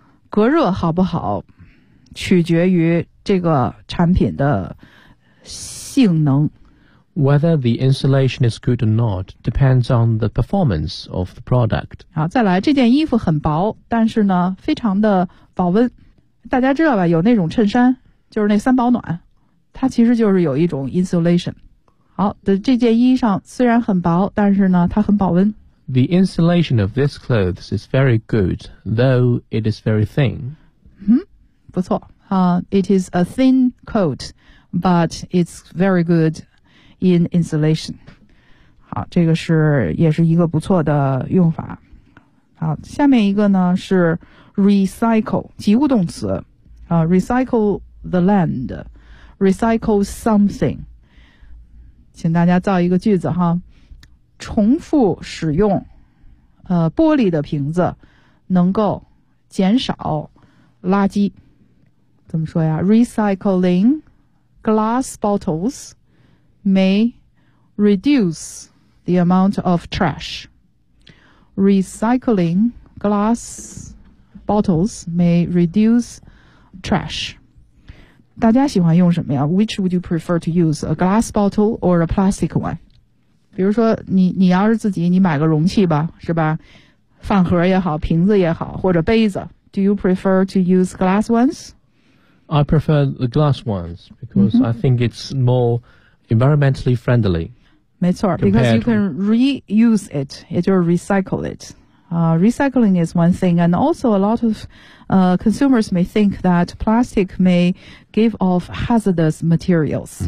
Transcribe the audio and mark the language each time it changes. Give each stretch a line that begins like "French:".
Chinese: 隔热好不好取决于这个产品的性能。
English: Whether the insulation is good or not depends on the performance of the product.
Chinese: 好再来这件衣服很薄但是呢非常的保温。大家知道吧有那种衬衫就是那三保暖。它其实就是有一种 insulation。好的这件衣裳虽然很薄但是呢它很保温。
English: The insulation of this clothes is very good, though it is very thin.
Chinese: 不错。
English: It is a thin coat, but it's very good. In insulation.
Chinese: 好这个是也是一个不错的用法。好下面一个呢是 recycle, 及物动词。
English: Recycle the land, recycle something.
Chinese: 请大家造一个句子哈。重复使用玻璃的瓶子能够减少垃圾。怎么说呀 ?
English: recycling glass bottles. May reduce the amount of trash. Recycling glass bottles may reduce trash.
Chinese: 大家喜欢用什么呀
English: ?Which would you prefer to use, a glass bottle or a plastic one?
Chinese: 比如说你要是自己你买个容器吧，是吧，饭盒也好，瓶子也好，或者杯子。
English: Do you prefer to use glass ones? I prefer the glass ones because、mm-hmm. I think it's more environmentally friendly.
Chinese: 没错
English: because you can reuse it,
Chinese: 也就是
English: recycle it. Recycling is one thing, and also a lot of consumers may think that plastic may give off hazardous materials.、